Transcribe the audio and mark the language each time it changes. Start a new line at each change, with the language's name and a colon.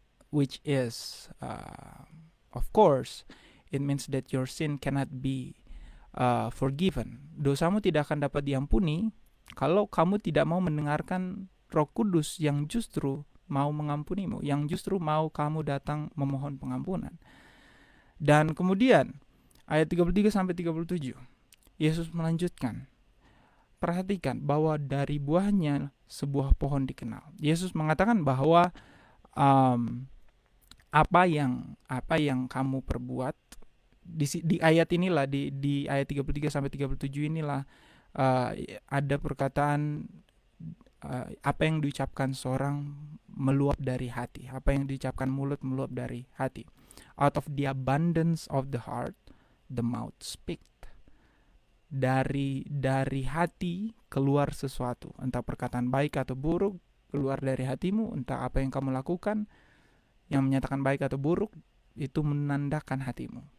English: Which is, of course, it means that your sin cannot be forgiven.
Indonesian: Dosamu tidak akan dapat diampuni kalau kamu tidak mau mendengarkan Roh Kudus yang justru mau mengampunimu, yang justru mau kamu datang memohon pengampunan. Dan kemudian ayat 33 sampai 37 Yesus melanjutkan, perhatikan bahwa dari buahnya sebuah pohon dikenal. Yesus mengatakan bahwa apa yang kamu perbuat di ayat inilah, di ayat 33 sampai 37 inilah ada perkataan apa yang diucapkan seorang meluap dari hati. Apa yang diucapkan mulut meluap dari hati.
English: Out of the abundance of the heart, the mouth speak.
Indonesian: Dari hati keluar sesuatu, entah perkataan baik atau buruk keluar dari hatimu, entah apa yang kamu lakukan yang menyatakan baik atau buruk, itu menandakan hatimu.